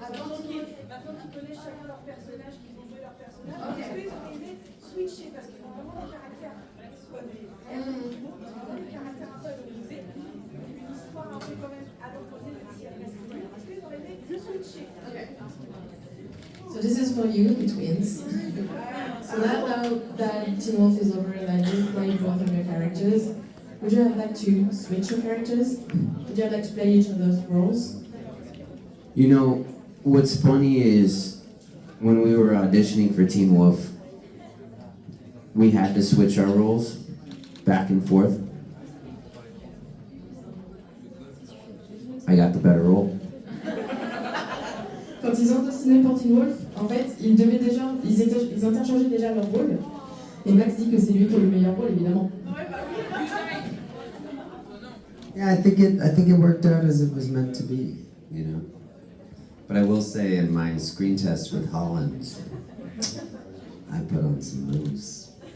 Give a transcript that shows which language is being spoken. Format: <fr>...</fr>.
<fr>Maintenant qu'ils connaissent chacun leur personnage, qu'ils ont joué leur personnage, est-ce qu'ils auraient aimé switcher parce qu'ils ont vraiment des caractères, soit des jumeaux, ils ont vraiment des caractères un peu anonymisés, une histoire un peu quand même à l'opposé, même si elle reste nulle. Est-ce qu'ils auraient aimé switcher?</fr> <en>So this is for you, the twins. So now that Teen Wolf is over and that you've played both of your characters, would you have liked to switch your characters? Would you have liked to play each other's roles? You know, what's funny is when we were auditioning for Teen Wolf, we had to switch our roles back and forth. I got the better role.</en> <fr>Quand ils ont auditionné pour Teen Wolf, en fait, ils interchangeaient déjà leur rôle. Et Max dit que c'est lui qui a le meilleur rôle, évidemment.</fr> <en>Yeah, I think it worked out as it was meant to be, you know. But I will say, in my screen test with Holland, I put on some moves.</en>